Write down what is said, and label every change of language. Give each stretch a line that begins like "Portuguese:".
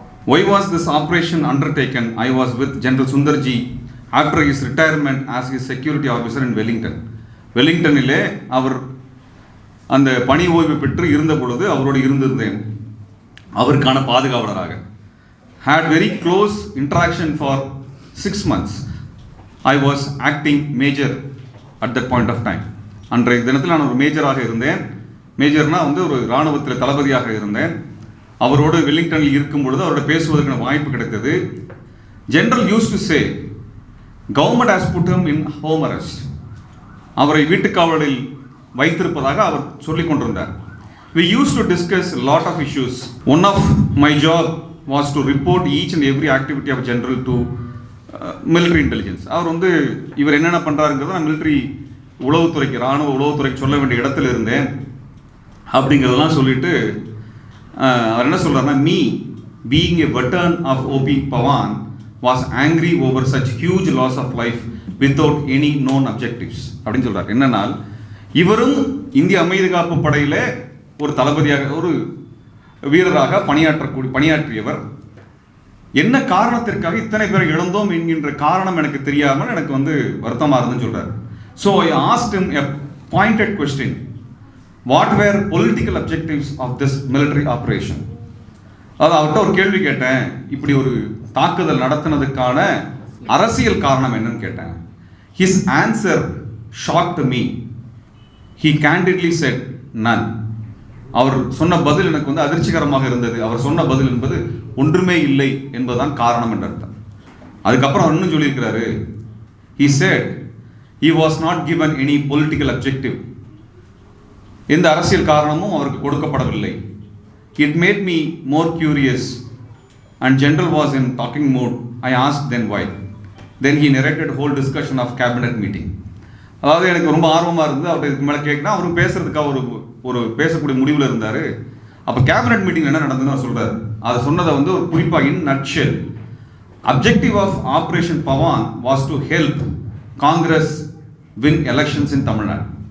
English: Why was this operation undertaken? I was with General Sundarji after his retirement as his security officer in Wellington.
Tamil: வெல்லிங்டனிலே அவர் அந்த பணி ஓய்வு பெற்று இருந்த பொழுது அவரோடு இருந்திருந்தேன், அவருக்கான பாதுகாவலராக.
English: Had very close interaction for 6 months. I was acting major at that point of time.
Tamil: அன்றைய தினத்தில் நான் ஒரு மேஜராக இருந்தேன். மேஜர்னா வந்து ஒரு இராணுவத்தில் தளபதியாக இருந்தேன். அவரோடு வெல்லிங்டனில் இருக்கும் பொழுது அவரோட பேசுவதற்கான வாய்ப்பு கிடைத்தது.
English: General use to say government has put him in home arrest.
Tamil: அவரை வீட்டுக்காவலில் வைத்திருப்பதாக அவர் சொல்லிக் கொண்டிருந்தார்.
English: We used to discuss a lot of issues. One of my job was to report each and every activity of general to military intelligence.
Tamil: அவர் வந்து இவர் என்னென்ன பண்ணுறாருங்கிறத நான் military உளவுத்துறைக்கு, இராணுவ உளவுத்துறைக்கு சொல்ல வேண்டிய இடத்துல இருந்தேன் அப்படிங்கிறதெல்லாம் சொல்லிட்டு அவர் என்ன சொல்றாருன்னா,
English: me being a veteran of OP Pawan was angry over such huge loss of life without any known objectives
Tamil: அப்படின்னு சொல்றாரு. என்னன்னா, இவரும் இந்திய அமைதி காப்பு படையில ஒரு தளபதியாக, ஒரு வீரராக பணியாற்றியவர். என்ன காரணத்திற்காக இத்தனை பேரை இழந்தோம் என்கின்ற காரணம் எனக்கு தெரியாமல் எனக்கு வந்து வருத்தமாக இருந்துன்னு சொல்றாரு.
English: So I asked him a pointed question. What were political objectives of this military operation?
Tamil: அதாவது அவர்கிட்ட ஒரு கேள்வி கேட்டேன், இப்படி ஒரு தாக்குதல் நடத்தினதுக்கான அரசியல் காரணம் என்னன்னு கேட்டேன்.
English: His answer shocked me. He candidly said none.
Tamil: அவர் சொன்ன பதில் எனக்கு வந்து அதிர்ச்சிகரமாக இருந்தது. அவர் சொன்ன பதில் என்பது ஒன்றுமே இல்லை என்பதுதான் காரணம் என்ற அர்த்தம். அதுக்கப்புறம் அவர் இன்னும் சொல்லியிருக்கிறாரு,
English: he said he was not given any political objective.
Tamil: எந்த அரசியல் காரணமும் அவருக்கு கொடுக்கப்படவில்லை.
English: It made me more curious and general was in talking mood. I asked then why. Then he narrated whole discussion of cabinet meeting.
Tamil: அதாவது எனக்கு ரொம்ப ஆர்வமாக இருந்தது அவர்கிட்ட இதுக்கு மேலே கேட்கணும். அவரும் பேசுறதுக்காக ஒரு பேசக்கூடிய முடிவில் இருந்தார். அப்போ கேபினட் மீட்டிங் என்ன நடந்ததுன்னு அவர் சொல்கிறார். அதை சொன்னதை வந்து ஒரு குறிப்பாக
English: In nutshell, objective of operation Pawan was to help Congress win elections in Tamil Nadu.